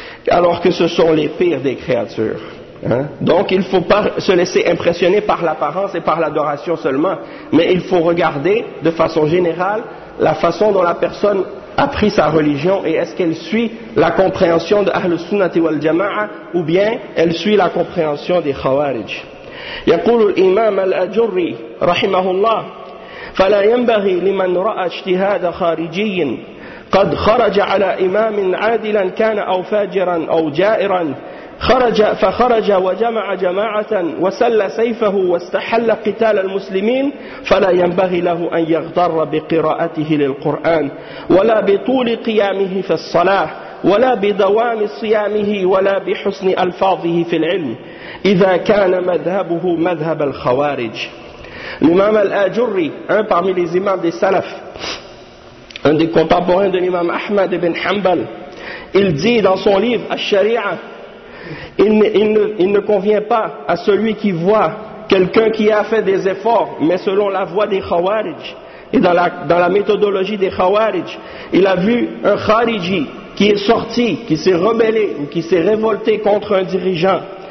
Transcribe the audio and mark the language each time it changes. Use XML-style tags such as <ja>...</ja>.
<fr>Alors que ce sont les pires des créatures. Hein? Donc, il ne faut pas se laisser impressionner par l'apparence et par l'adoration seulement. Mais il faut regarder de façon générale la façon dont la personne a pris sa religion et est-ce qu'elle suit la compréhension de Ahl al-Sunnah wal-Jama'a ou bien elle suit la compréhension des Khawarij.</fr> <ar>يقول الإمام الأجري رحمه الله فلا ينبغي لمن رأى اجتهاد خارجي قد خرج على إمام عادلا كان أو فاجرا أو جائرا فخرج وجمع جماعة وسل سيفه واستحل قتال المسلمين فلا ينبغي له أن يغتر بقراءته للقرآن ولا بطول قيامه في الصلاة ولا بدوام صيامه ولا بحسن ألفاظه في العلم إذا كان مذهبه مذهب الخوارج.</ar> <fr>الإمام الأجري un parmi les imams des salaf, un des contemporains de l'imam Ahmad ibn Hanbal, il dit dans son livre Al-Sharia, il ne convient pas à celui qui voit quelqu'un qui a fait des efforts mais selon la voie des khawarij et dans la méthodologie des khawarij, il a vu un khariji qui est sorti, qui s'est rebellé ou qui s'est révolté contre un dirigeant.</fr>